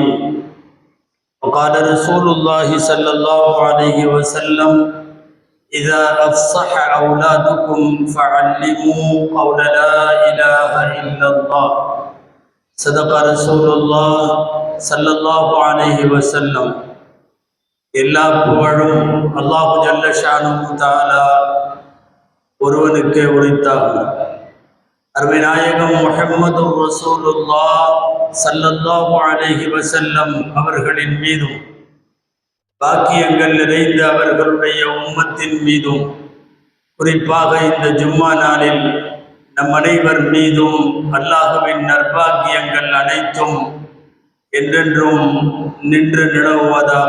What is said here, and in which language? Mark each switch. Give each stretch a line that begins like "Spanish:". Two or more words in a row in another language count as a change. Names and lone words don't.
Arabic: وقال رسول الله صلى الله عليه وسلم: إذا أفصح أولادكم فعلموا قول لا إله إلا الله. صدق رسول الله صلى الله عليه وسلم.
Tamil: எல்லா புகழும்
Arabic: الله جل شأنه تعالى
Tamil: ஒருவனுக்கே உரித்தாகும். அருமை நாயகம் முஹம்மதுர் ரசூலுல்லாஹ்
Arabic: صلى الله عليه وسلم
Tamil: அவர்களின் மீதும் பாக்கியங்கள் நிறைந்த அவர்களுடைய உம்மத்தின் மீதும் குறிப்பாக இந்த ஜும்மா நாளில் நம் அனைவர் மீதும் அல்லாஹுவின் நற்பாக்கியங்கள் அனைத்தும் என்றென்றும் நின்று நிலவுவதாக.